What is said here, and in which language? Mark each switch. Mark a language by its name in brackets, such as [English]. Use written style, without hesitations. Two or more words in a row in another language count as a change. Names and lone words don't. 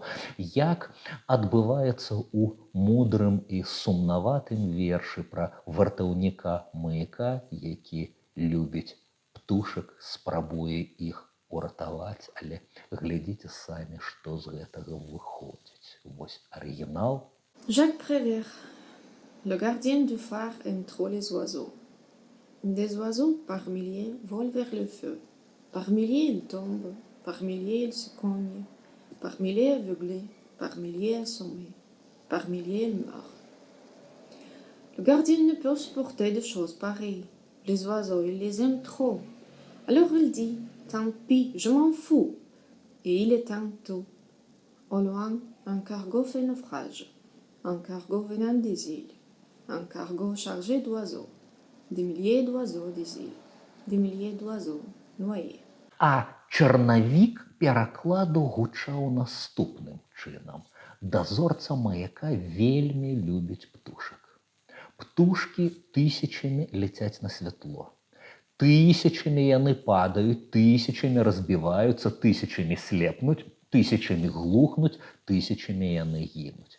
[Belarusian] Як адбываецца ў мудрым і сумнаватым вершы пра вартаўніка маяка, які любіць птушак, спрабуе іх уратаваць, але глядзіце самі, што з гэтага выходзіць. Вось арыгінал. [French] Jacques Prévert, le gardien du phare aime trop les oiseaux. Des oiseaux par milliers volent vers le feu. Par milliers ils tombent, par milliers ils se cognent, par milliers aveuglés, par milliers assommés, par milliers ils meurent. Le gardien ne peut supporter de choses pareilles. Les oiseaux, il les aime trop. Alors il dit, tant pis, je m'en fous. Et il éteint tout. Au loin, un cargo fait naufrage. Un cargo venant des îles. Un cargo chargé d'oiseaux. Des milliers d'oiseaux des îles. Des milliers d'oiseaux noyés. [Belarusian] А чарнавік перакладу гучаў наступным чынам. Дазорца маяка вельмі любіць птушак. Птушкі тысячамі ляцяць на святло. Тысячамі яны падаюць, тысячамі разбіваюцца, тысячамі слепнуць, тысячамі глухнуць, тысячамі яны гінуць.